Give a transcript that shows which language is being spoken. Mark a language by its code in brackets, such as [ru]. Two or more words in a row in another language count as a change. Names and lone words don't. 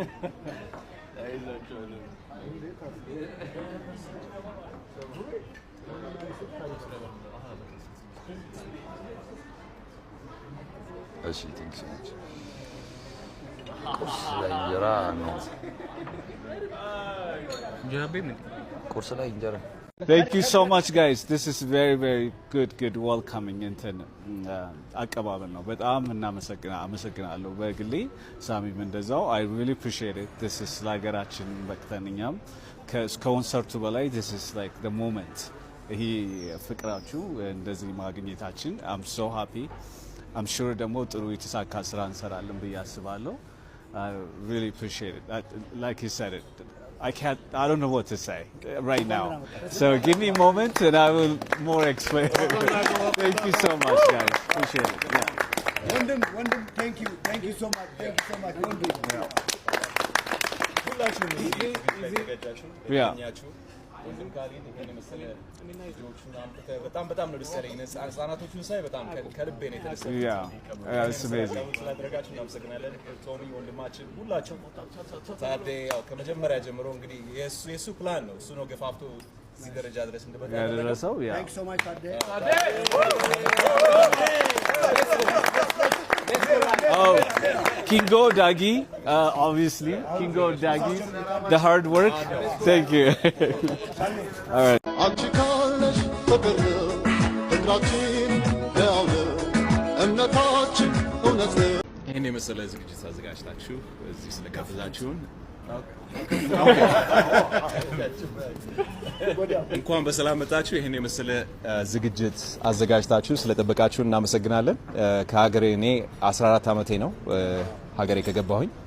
[am] እሺ [en] think so much [am] ቁርስ ላይ እንጀራ ነው ቁርስ ላይ እንጀራ [en] Thank you so much guys this is very good welcoming [am] እንትን አቀባበል ነው በጣም አመሰግናለሁ በግሌ ሳሚም እንደዛው [en] I really appreciate it this is [am] ለሀገራችን በቅተንኛም ከኮንሰርቱ በላይ [en] this is like the moment [am] ይሄ ፍቅራችሁ እንደዚህ ማግኘታችን [en] I'm so happy I'm sure [am] ደግሞ ጥሩ የተሳካ ስራ እንሰራለን ብዬ አስባለሁ [en] I really appreciate it like you said it I don't know what to say right now. So give me a moment and I will more explain. Thank you so much guys. Appreciate it. Yeah. Wondem, thank you so much. Wondem. Yeah. [am] ወንድም ካሊድ ይሄን መሰለ ልጆቹን አምጥተህ በጣም ነው ደስ ያለኝ ህጻናቶቹን ሳይ በጣም ከልቤ ነው የተደሰተው [en] it's amazing [am] ስላደረጋችሁ እናመሰግናለን ቶሚ ወንድማችን ሁላችሁ ታዴ ያው ከመጀመሪያ ጀምሮ እንግዲህ የሱ ፕላን ነው እሱ ነው ገፋፍቶ እዚህ ደረጃ ድረስ እንድመጣ ያደረሰው [en] Thanks so much ታዴ Oh, Kingo Dagi, obviously. Kingo Dagi, the hard work. Thank you. All right. [am] ይህን የመሰለ ዝግጅት አዘጋጅታችሁ እዚህ ስለጋበዛችሁን እንኳን በሰላም መጣችሁ። ይህን የመሰለ ዝግጅት አዘጋጅታችሁ ስለጠበቃችሁ እናመሰግናለን። ከሀገሬ እኔ 14 ዓመቴ ነው ሀገሬ ከገባሁኝ።